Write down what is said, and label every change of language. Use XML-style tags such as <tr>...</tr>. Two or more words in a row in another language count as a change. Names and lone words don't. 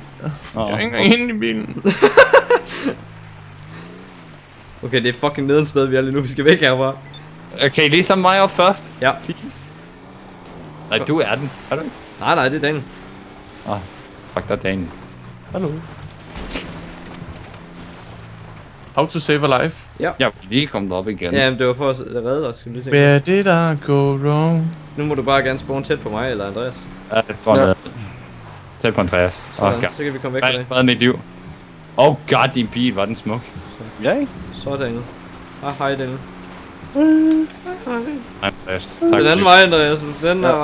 <da>Jeg er ikke engang inde i bilen. Okay, det er fucking neden sted, vi er lige nu. Vi skal væk herfra. Okay, lige som mig op først. Ja. Please. Nej, du er den. Er du ikke? Nej, det er Daniel. Fuck dig, Daniel. Hallo.</da> <en>How to save a life.</en> <da>Jeg er lige kommet op igen. Ja, men det var for at redde dig, skal du lige tænke.</da> <en>Where did I go wrong?</en> <da>Nu må du bare gerne spawn tæt på mig eller Andreas. Ja, det tror jeg. Tæt på Andreas. Sådan, så kan vi komme væk fra Jeg det. har mit liv.</da> <en>Oh god,</en> <da>din bil, var den smuk. Ja, ikke? Så Daniel. Hej Daniel. Andreas, Den tak. anden vej, Andreas. Den her</da>